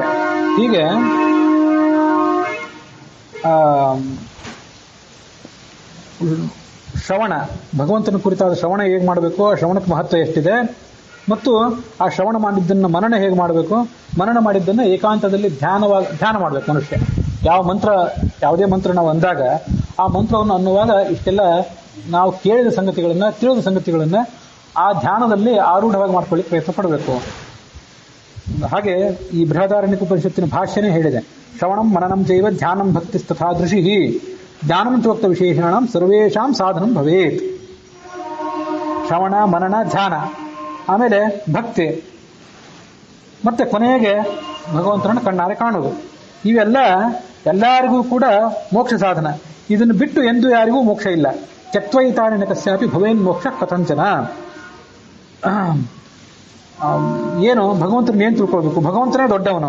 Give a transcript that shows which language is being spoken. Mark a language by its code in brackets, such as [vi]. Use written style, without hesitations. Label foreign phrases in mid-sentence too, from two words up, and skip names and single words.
[kn] ಹೀಗೆ ಶ್ರವಣ, ಭಗವಂತನ ಕುರಿತಾದ ಶ್ರವಣ ಹೇಗೆ ಮಾಡಬೇಕು, ಆ ಶ್ರವಣಕ್ಕೆ ಮಹತ್ವ ಎಷ್ಟಿದೆ, ಮತ್ತು ಆ ಶ್ರವಣ ಮಾಡಿದ್ದನ್ನು ಮನನ ಹೇಗೆ ಮಾಡಬೇಕು, ಮನನ ಮಾಡಿದ್ದನ್ನು ಏಕಾಂತದಲ್ಲಿ ಧ್ಯಾನ ಮಾಡಬೇಕು ಮನುಷ್ಯ. ಯಾವುದೇ ಮಂತ್ರ ನಾವು ಅಂದಾಗ ಆ ಮಂತ್ರವನ್ನು ಅನ್ನುವಾಗ ಇಷ್ಟೆಲ್ಲ ನಾವು ಕೇಳಿದ ಸಂಗತಿಗಳನ್ನ, ತಿಳಿದ ಸಂಗತಿಗಳನ್ನ ಆ ಧ್ಯಾನದಲ್ಲಿ ಆರೂಢವಾಗಿ ಮಾಡ್ಕೊಳ್ಳಿಕ್ಕೆ ಪ್ರಯತ್ನ ಪಡಬೇಕು. ಹಾಗೆ ಈ ಬೃಹದಾರಣ್ಯಕ ಉಪನಿಷತ್ತಿನ ಭಾಷ್ಯನೇ ಹೇಳಿದೆ, [sa] ಶ್ರವಣಂ ಮನನಂ ಚೈವ ಧ್ಯಾನಂ ಭಕ್ತಿ ತಥಾದೃಶಿ ಜ್ಞಾನಂ ಚೋಕ್ತ ವಿಶೇಷಣಂ ಸರ್ವೇಷಾಂ ಸಾಧನಂ ಭವೇತ್. [kn] ಶ್ರವಣ, ಮನನ, ಧ್ಯಾನ, ಆಮೇಲೆ ಭಕ್ತಿ, ಮತ್ತೆ ಕೊನೆಗೆ ಭಗವಂತನನ್ನು ಕಣ್ಣಾರೆ ಕಾಣುವುದು. ಇವೆಲ್ಲ ಎಲ್ಲರಿಗೂ ಕೂಡ ಮೋಕ್ಷ ಸಾಧನ. ಇದನ್ನು ಬಿಟ್ಟು ಎಂದೂ ಯಾರಿಗೂ ಮೋಕ್ಷ ಇಲ್ಲ. [sa] ತ್ಯಕ್ತ್ವೈತಾನೇನ ಕಸ್ಯಾಪಿ ಭವೇನ್ ಮೋಕ್ಷ ಕಥಂಚನ. [kn] ಏನು ಭಗವಂತನ ಏನು ತಿಳ್ಕೊಳ್ಬೇಕು? ಭಗವಂತನೇ ದೊಡ್ಡವನು.